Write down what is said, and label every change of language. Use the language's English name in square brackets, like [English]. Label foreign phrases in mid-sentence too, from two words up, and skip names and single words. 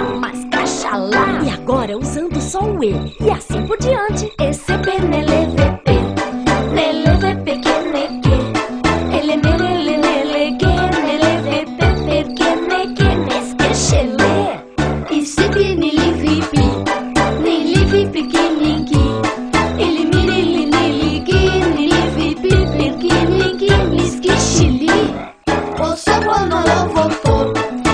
[Portuguese] Mas caxalá! E agora usando só o E, e assim por diante. Esse P, nele, vê, P. Nele, vê, P, que, ne, que. Ele, nele, nele, que. Nele, vê, P, per, que, ne, que. Nes, que, xelê. E se, pi, nili, vi, pi. Nili, vi, pi, que, ni, que. Ele, mirili, nili, que. Nili, vi, pi, per, que, ni, que. Nis, que, xili. O sapo não lavou o pó.